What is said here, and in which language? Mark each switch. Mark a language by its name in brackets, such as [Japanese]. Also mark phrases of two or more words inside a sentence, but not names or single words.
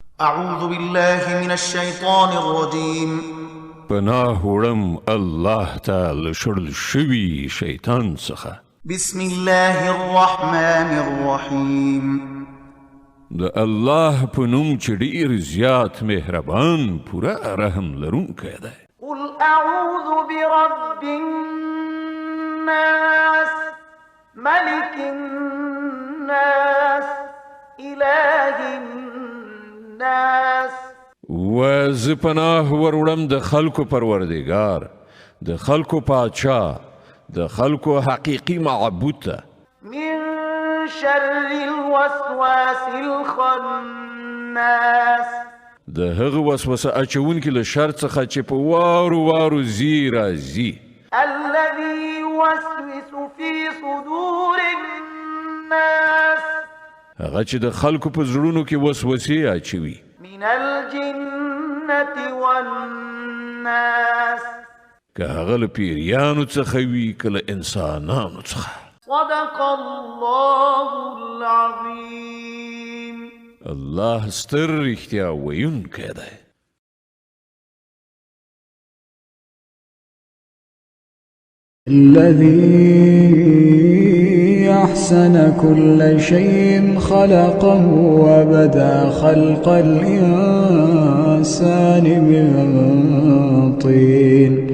[Arabic] أعوذ بالله من الشيطان الرجيم. [Pashto] پناه وړم الله تعالی شړل شوي شیطان څخه. [Arabic] بسم الله الرحمن الرحيم. [Pashto] د الله په نوم چې ډېر زیات مهربان پوره رحم لرونکی دی. [Arabic] قل أعوذ برب الناس ملك الناس إله الناس. [Pashto] و زه پناه وروړم د خلکو پروردګار، د خلکو پاچا، د خلکو حقیقي معبود ته. [Arabic] من شر الوسواس الخناس. [Pashto] د هغه وسوسه اچونکي له شر څخه چې په وارو وارو ځي راځي. [Arabic] الذي يوسوس في صدور الناس. [Pashto] هغه چې د خلکو په زړونو کې وسوسې اچوي. [Arabic] من الجنة والناس. [Pashto] که هغه له پیریانو څخه وي که له انسانانو څخه. [Arabic] صدق الله العظيم. [Pashto] الله ستر رښتیا ویونکی دی. [Arabic] الذي أحسن كل شيء خلقه وبدأ خلق الإنسان من طين